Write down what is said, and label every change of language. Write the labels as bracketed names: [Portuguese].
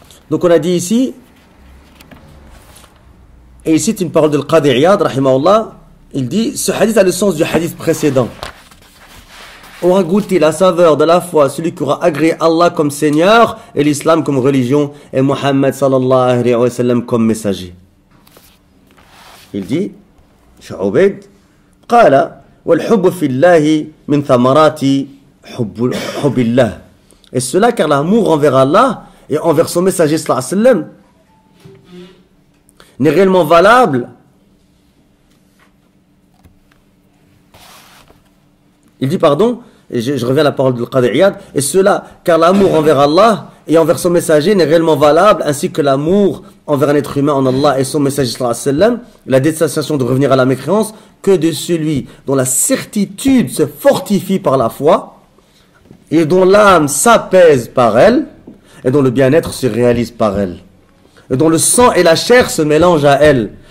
[French] Donc on a dit ici, et ici c'est une parole de Al-Qadi Iyad, rahimahullah, il dit, ce hadith a le sens du hadith précédent. Aura goûté la saveur de la foi, celui qui aura agréé Allah comme Seigneur, et l'islam comme religion, et Muhammad sallallahu alayhi wa sallam comme messager. Il dit, [Arabic] Cheikh Obaid, قال والحب في الله من ثمرات حب الله. [French] Et cela car l'amour envers Allah et envers son messager sallallahu alayhi wa sallam n'est réellement valable. Il dit, pardon, et je reviens à la parole du Qadi Iyad, et cela, car l'amour envers Allah et envers son messager n'est réellement valable, ainsi que l'amour envers un être humain en Allah et son messager sallallahu alayhi wa sallam, la détestation de revenir à la mécréance, que de celui dont la certitude se fortifie par la foi, et dont l'âme s'apaise par elle, et dont le bien-être se réalise par elle, et dont le sang et la chair se mélangent à elle.